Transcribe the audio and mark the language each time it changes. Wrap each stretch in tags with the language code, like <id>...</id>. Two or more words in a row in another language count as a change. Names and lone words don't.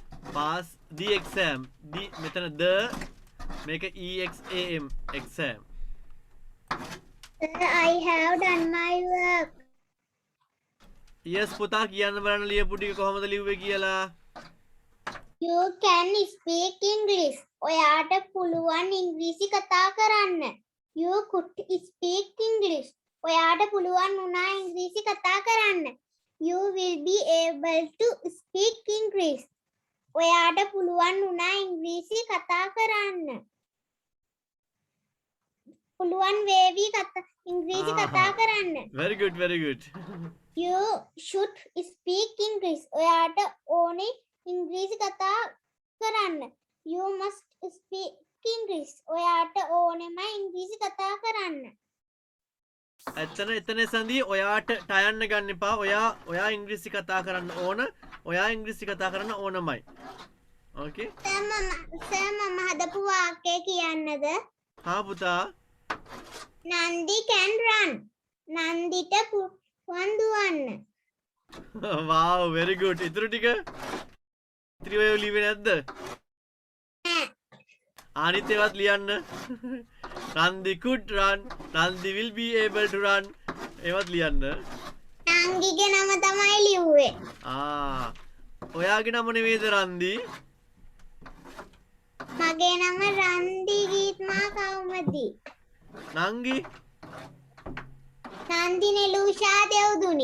<en>pass the exam. The මෙතන the මේක exam exam. Sir, I have done my work.</en> <si>yes පුතා කියන්න බලන්න ලියපු ටික කොහමද ලිව්වේ කියලා.</si> <en>You can speak English.</en> <si>ඔයාට පුළුවන් ඉංග්‍රීසි කතා කරන්න.</si> <en>You could speak English.</en> <si>ඔයාට පුළුවන් වුණා ඉංග්‍රීසි කතා කරන්න.</si> <en>You will be able to speak English.</en> <si>ඔයාට පුළුවන් වුණා ඉංග්‍රීසි කතා කරන්න. පුළුවන් වේවි ඉංග්‍රීසි කතා කරන්න.</si> <en>very good very good. You should speak English.</en> <si>ඔයාට ඕනේ ඉංග්‍රීසි කතා කරන්න.</si> <en>You must speak English.</en> <si>ඔයාට ඕනෙම ඉංග්‍රීසි කතා කරන්න. එතන සඳී ඔයාට ටයන්න ගන්න එපා. ඔයා ඉංග්‍රීසි කතා කරන්න ඕන. ඔයා ඉංග්‍රීසි කතා කරන්න ඕනමයි. ඕකේ? සර් මම හදපු වාක්‍යය කියන්නද? හා පුතා.</si> <en>Nandi can run.</en> <si>නන්දිට පුළුවන් දුවන්න.</si> <en>wow very good.</en> <si>ඉතුරු ටික ඉතිරි ඔය ලියුවේ නැද්ද? අනිත් ඒවත් ලියන්න.</si> <en>Nandi could run. Nandi will be able to run.</en> <si>ඒවත් ලියන්න. නංගිගේ නම තමයි ලිව්වේ. ඔයාගේ නම නෙමෙයිද රන්දි? මගේ නම රන්දි ගීත්මා කවුමදි. නංගි? නන්දි නෙලූෂා දෙව්දුනි.</si>